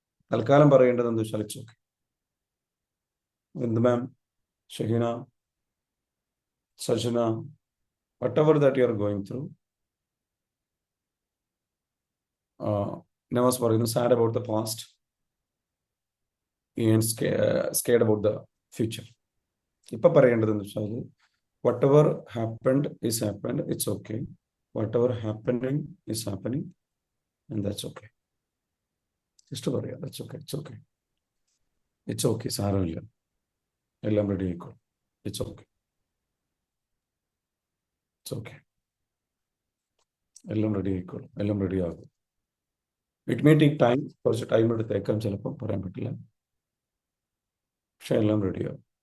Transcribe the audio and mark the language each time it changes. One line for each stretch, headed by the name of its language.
Malayalam: തൽക്കാലം പറയേണ്ടത് എന്താ വെച്ചാൽ
English: It's okay. എന്ത് ma'am, Shahina, Sajana, whatever that you are going through,
Malayalam: Nawaz പറയുന്നു
English: Sad about the past and scared about the future.
Malayalam: ഇപ്പൊ പറയേണ്ടത് എന്ന് വെച്ചാൽ
English: whatever happened is happened, it's okay. Whatever happening is happening, and that's okay.
Malayalam: Just പറയാം,
English: that's okay, it's okay, it's okay,
Malayalam: സാരമില്ല, എല്ലാം ready ആയിക്കോളും,
English: it's okay, it's okay,
Malayalam: എല്ലാം ready ആയിക്കോളും, എല്ലാം റെഡി ആകും.
English: it may take time,
Malayalam: കുറച്ച് time എടുത്തേക്കാം, ചിലപ്പോൾ പറയാൻ പറ്റില്ല, പക്ഷെ എല്ലാം റെഡിയാകും.